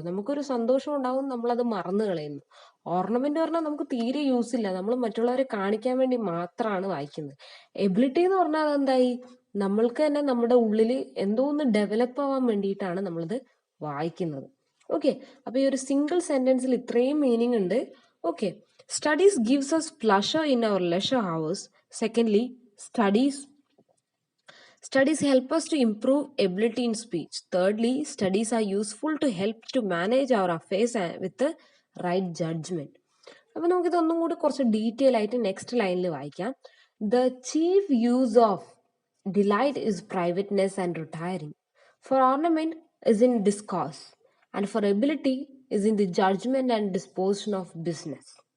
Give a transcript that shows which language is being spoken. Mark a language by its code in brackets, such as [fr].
[ml] നമുക്കൊരു സന്തോഷം ഉണ്ടാവും, നമ്മളത് മറന്നു കളയുന്നു. ഓർണമെന്റ് പറഞ്ഞാൽ നമുക്ക് തീരെ യൂസ് ഇല്ല, നമ്മൾ മറ്റുള്ളവരെ കാണിക്കാൻ വേണ്ടി മാത്രമാണ് വായിക്കുന്നത്. എബിലിറ്റി എന്ന് പറഞ്ഞാൽ അതെന്തായി? നമ്മൾക്ക് തന്നെ നമ്മുടെ ഉള്ളിൽ എന്തോ ഒന്ന് ഡെവലപ്പ് ആവാൻ വേണ്ടിയിട്ടാണ് നമ്മളിത് വായിക്കുന്നത്. ഓക്കെ, അപ്പൊ ഈ ഒരു സിംഗിൾ സെന്റൻസിൽ ഇത്രയും മീനിങ് ഉണ്ട്. [en] Okay, studies gives us pleasure in our leisure hours. Secondly, studies help us to improve ability in speech. Thirdly, studies are useful to help to manage our affairs with the right judgment. [ml] അപ്പൊ നമുക്കിതൊന്നും കൂടി കുറച്ച് detail ആയിട്ട് next ലൈനിൽ വായിക്കാം. [en] The chief use of delight is privateness and retiring. For ornament is in discourse, and for ability is in the judgement and disposition of business.